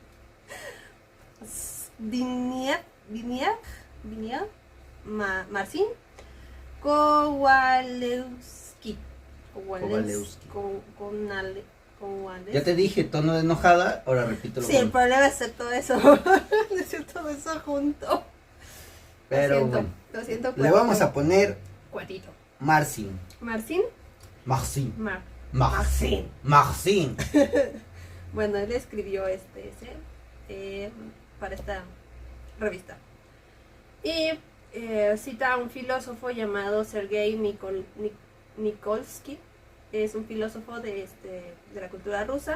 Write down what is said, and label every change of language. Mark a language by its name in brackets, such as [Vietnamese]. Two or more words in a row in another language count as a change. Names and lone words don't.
[Spanish] Marcin Kowalewski. Ya te dije, tono de enojada, ahora repítelo. Sí, el problema es hacer todo eso. Decir todo eso junto. Pero bueno, Lo siento. le vamos a poner Cuatito. Marcin. Marcin. Marcin. Marcin. Marcin. Bueno, él escribió para esta revista. Y cita a un filósofo llamado Sergei Nikolsky. Es un filósofo de la cultura rusa.